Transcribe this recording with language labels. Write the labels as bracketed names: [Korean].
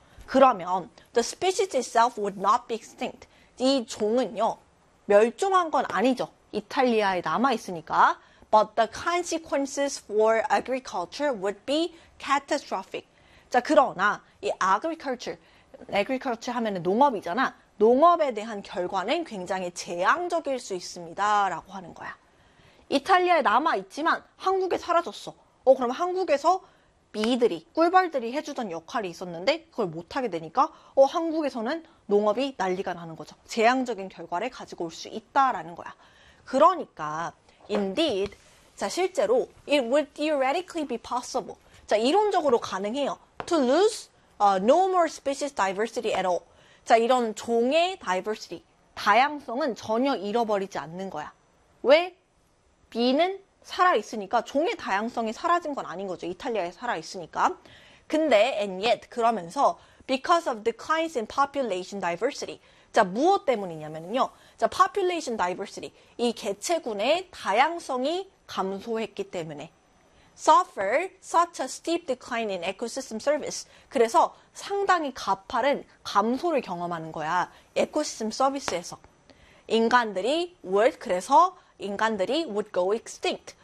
[Korean] 그러면 [English] the species itself would not be extinct. [Korean] 이 종은요, 멸종한 건 아니죠. 이탈리아에 남아 있으니까. [English] But the consequences for agriculture would be catastrophic. [Korean] 자, 그러나 이 agriculture 하면은 농업이잖아. 농업에 대한 결과는 굉장히 재앙적일 수 있습니다라고 하는 거야. 이탈리아에 남아 있지만 한국에 사라졌어. 그럼 한국에서 비들이 꿀벌들이 해주던 역할이 있었는데 그걸 못하게 되니까 한국에서는 농업이 난리가 나는 거죠. 재앙적인 결과를 가지고 올수 있다라는 거야. 그러니까 [English] indeed, [Korean] 자, 실제로 [English] it would theoretically be possible. [Korean] 자, 이론적으로 가능해요. [English] To lose no more species diversity at all. [Korean] 자, 이런 종의 diversity, 다양성은 전혀 잃어버리지 않는 거야. 왜? 비는 살아있으니까, 종의 다양성이 사라진 건 아닌 거죠. 이탈리아에 살아있으니까. 근데, [English] and yet, [Korean] 그러면서, [English] because of declines in population diversity. [Korean] 자, 무엇 때문이냐면요. 자, population diversity. 이 개체군의 다양성이 감소했기 때문에. [English] suffer such a steep decline in ecosystem service. [Korean] 그래서 상당히 가파른 감소를 경험하는 거야. ecosystem service에서. 인간들이 would, 그래서 인간들이 [English] would go extinct.